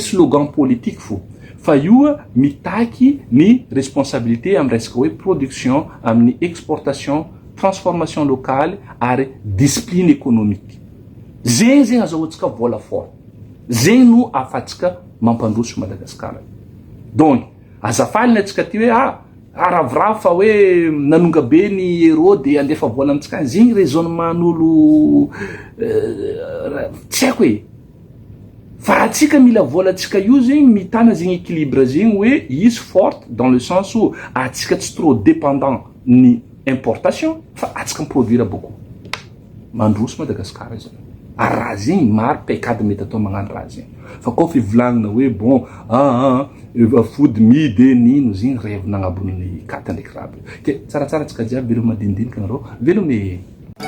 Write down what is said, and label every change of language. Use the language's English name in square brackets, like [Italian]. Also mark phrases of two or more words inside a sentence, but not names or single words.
[French] slogan politique [Malagasy] fo fa io mitaky ny responsabilité amin'ny resaka hoe production amin'ny exportation [French] transformation locale [Malagasy] ary [French] discipline économique [Malagasy] zegny azahoantsika vola forte zegny no afatsika mampandroso Madagasikara donc azafalina atsika ty hoe aravoravo fa hoe nanonga be ny euro de andefa vola amitsika zegny raisonnementn'olo tsy haiko hoe fa atsika mila volatsika io zegny mitana zegny équilibre zegny hoe izy forte [French] dans le sens où [Malagasy] atsika tsy [French] trop dépendant [Malagasy] ny importation fa atsika miproduire beaucoup mandroso Madagasikara zany raha zegny maro paikady mety atao magnano raha zegny fa koa fivolagnana hoe bon fody midy nino zegny rêve nagnabon'ny kata ndraiky raha ke tsaratsara tsika jiaby velo madinidinika nareo velome